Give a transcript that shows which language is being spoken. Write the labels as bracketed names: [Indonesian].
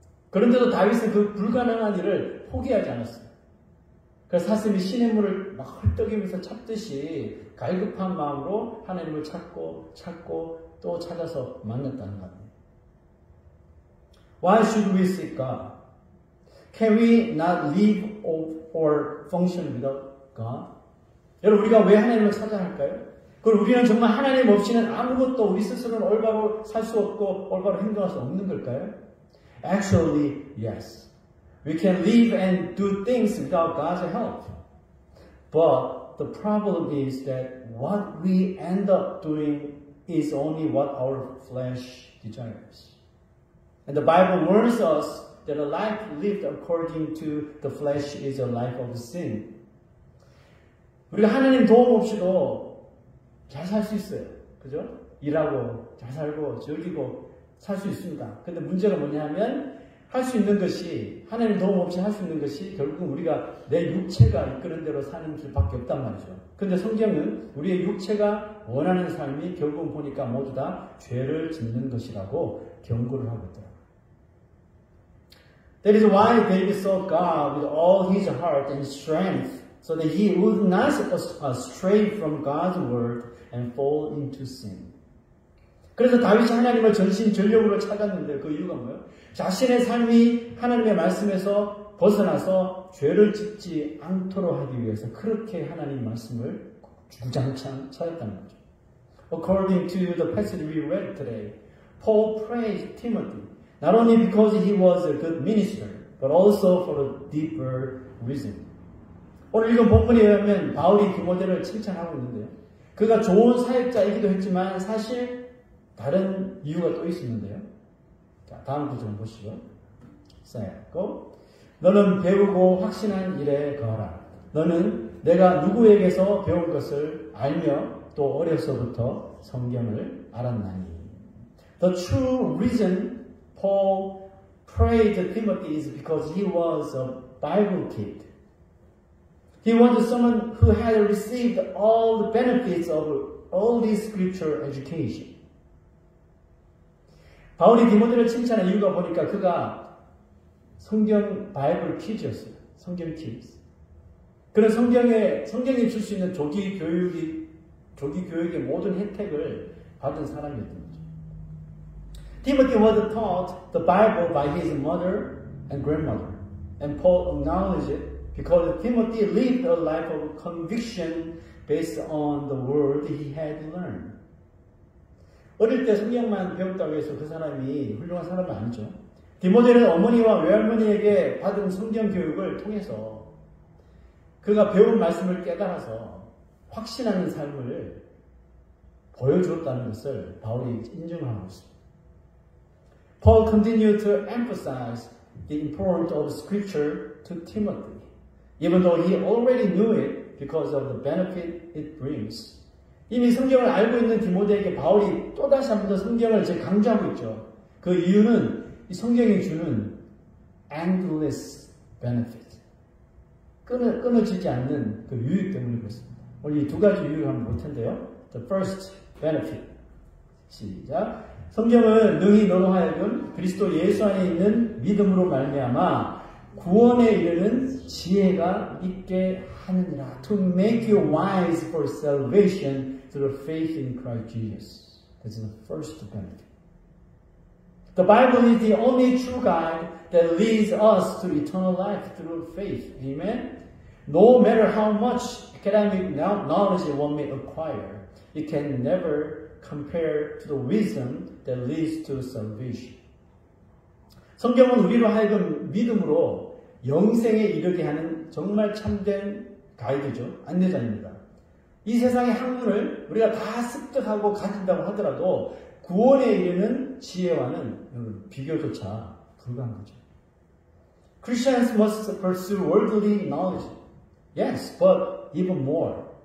[Korean] 그런데도 다윗은 그 불가능한 일을 포기하지 않았어요. 그래서 사슴이 시냇물을 막 헐떡이면서 찾듯이 갈급한 마음으로 하나님을 찾고 또 찾아서 만났다는 겁니다. [English] Why should we seek God? Can we not live or function without God? [Korean] 여러분, 우리가 왜 하나님을 찾아야 할까요? 그럼 우리는 정말 하나님 없이는 아무것도 우리 스스로는 올바로 살 수 없고 올바로 행동할 수 없는 걸까요? [English] Actually, yes. We can live and do things without God's help. But the problem is that what we end up doing is only what our flesh desires. And the Bible warns us that a life lived according to the flesh is a life of sin. [Korean] 우리가 하나님 도움 없이도 잘 살 수 있어요. 그죠? 일하고, 잘 살고, 즐기고, 살 수 있습니다. 근데 문제가 뭐냐면, 할 수 있는 것이, 하나님 도움 없이 할 수 있는 것이 결국 우리가 내 육체가 이끄는 대로 사는 길밖에 없단 말이죠. 근데 성경은 우리의 육체가 원하는 삶이 결국 보니까 모두 다 죄를 짓는 것이라고 경고를 하고 있더라고요. [English] That is why David sought God with all his heart and strength so that he would not stray from God's word and fall into sin. [Korean] 그래서 다윗이 하나님을 전심전력으로 찾았는데 그 이유가 뭐예요? 자신의 삶이 하나님의 말씀에서 벗어나서 죄를 짓지 않도록 하기 위해서 그렇게 하나님 말씀을 주구장창 찾았다는 거죠. [English] According to the passage we read today, Paul praised Timothy not only because he was a good minister, but also for a deeper reason. [Korean] 오늘 읽은 본문에 의하면 바울이 디모데를 칭찬하고 있는데요. 그가 좋은 사역자이기도 했지만 사실 다른 이유가 또 있었는데요. 자, 다음 구절 보시죠. [English] go. [Korean] 너는 배우고 확신한 일에 거하라. 너는 내가 누구에게서 배운 것을 알며 또 어려서부터 성경을 알았나니. [English] The true reason Paul prayed to Timothy is because he was a Bible kid. He wanted someone who had received all the benefits of early scripture education. [Korean] 바울이 디모데를 칭찬한 이유가 보니까 그가 성경 바이블 키즈였어요. 성경 키즈. 그런 성경이 줄 수 있는 조기 교육의 모든 혜택을 받은 사람이었던 거죠. [English] Timothy was taught the Bible by his mother and grandmother, and Paul acknowledged it because Timothy lived a life of conviction based on the word he had learned. [Korean] 어릴 때 성경만 배웠다고 해서 그 사람이 훌륭한 사람은 아니죠. 디모데는 어머니와 외할머니에게 받은 성경 교육을 통해서 그가 배운 말씀을 깨달아서 확신하는 삶을 보여주었다는 것을 바울이 인정을 하고 있습니다. [English] Paul continued to emphasize the importance of Scripture to Timothy, even though he already knew it because of the benefit it brings. [Korean] 이미 성경을 알고 있는 디모데에게 바울이 또다시 한 번 더 성경을 강조하고 있죠. 그 이유는 이 성경이 주는 [English] endless benefit. [Korean] 끊어지지 않는 그 유익 때문에 그렇습니다. 오늘 이 두 가지 유익을 한번 볼 텐데요. [English] The first benefit. [Korean] 시작. 성경은 능히 너로 하여금 그리스도 예수 안에 있는 믿음으로 말미암아 구원에 이르는 지혜가 있게 하느니라. [English] To make you wise for salvation through faith in Christ Jesus. That's the first benefit. The Bible is the only true guide that leads us to eternal life through faith. Amen? No matter how much academic knowledge one may acquire, it can never compare to the wisdom that leads to salvation. [Korean] 성경은 우리로 하여금 믿음으로 영생에 이르게 하는 정말 참된 가이드죠. 안내자입니다. 이 세상의 학문을 우리가 다 습득하고 가진다고 하더라도 구원에 이르는 지혜와는 비교조차 불가한 거죠. [English] Christians must pursue worldly knowledge. Yes, but even more.